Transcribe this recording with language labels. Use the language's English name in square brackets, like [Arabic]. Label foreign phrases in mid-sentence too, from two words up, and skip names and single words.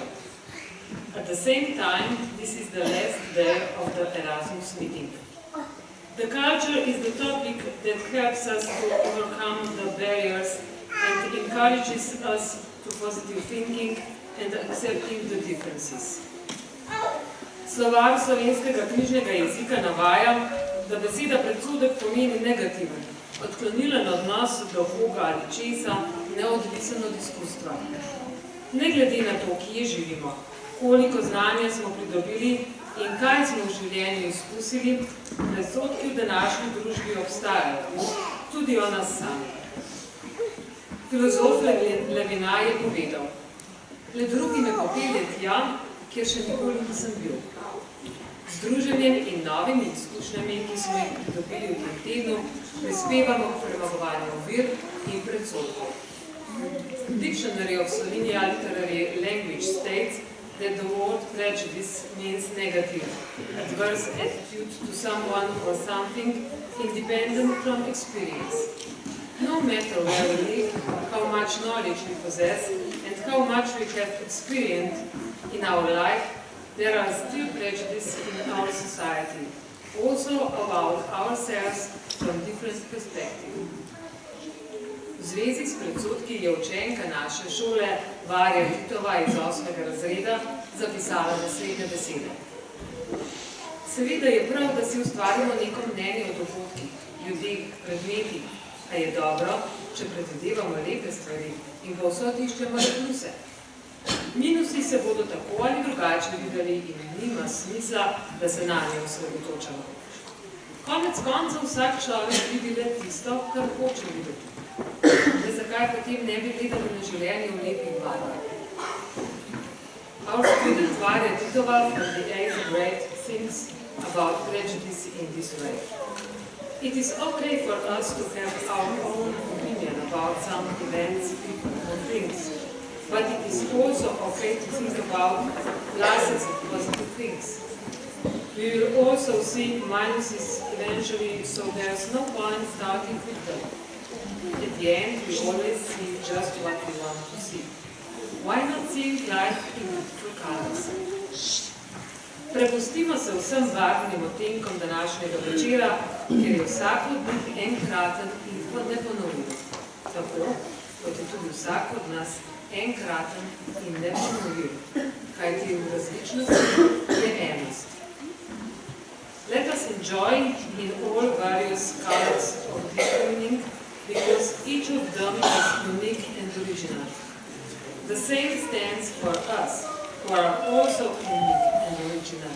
[English] At the same time, this is the last day of the Erasmus meeting. The culture is the topic that helps us to overcome the barriers and encourages us to positive thinking and accepting the differences. [Slovenian] Slovar slovenskega knjižnega jezika navaja, da beseda predsodek pomeni negativen, odklonilen odnos do Boga ali česa, neodvisen od izkustva. Ne glede na to, kje živimo, koliko znanja smo pridobili in kaj smo v življenju izkusili, predsodki v današnji družbi obstajajo, tudi o nas sami. Filozof Levinas je povedal, le drugi me popelje tja, kjer še nikoli nisem bil. Z druženjem in novimi izkušnjami, ki smo jih pridobili v tem tednu, prispevamo k premagovanju ovir in predsodkov. [English] Dictionary of Slovenia Literary Language states that the word prejudice means negative, adverse attitude to someone or something independent from experience. No matter where we live, how much knowledge we possess, and how much we have experienced in our life, there are still prejudices in our society, also about ourselves from different perspectives. [Slovenian] V zvezi s predsodki je učenka naše šole Varja Titova iz 8. razreda zapisala naslednje besede. Seveda je prav, da si ustvarimo neko mnenje o dogodkih, ljudeh, predmetih, a je dobro, če predvidevamo lepe stvari in povsod iščemo pluse. Minusi se bodo tako ali drugače videli in nima smisla, da se na nje osredotočamo. Konec koncev vsak človek vidi le tisto, kar hoče videti. Zakaj potem ne bi gledali na življenje v lepih barvah? [English] Our student Varja Titova from the 8th grade thinks about prejudice in this way. It is okay for us to have our own opinion about some events, people, or things. but it is also okay to think about pluses and positive things. We will also see minuses eventually, so there's no point starting with them. At the end, we always see just what we want to see. Why not see life in beautiful colors? [Slovenian] Prepustimo se vsem barvnim odtenkom današnjega večera, ker je vsak od njih enkraten in neponovljiv. Tako, kot je tudi vsak od nas enkraten in neponovljiv, kajti v različnosti je enost. [English] Let us enjoy in all various colors of this evening, because each of them is unique and original. The same stands for us, who are also unique and original.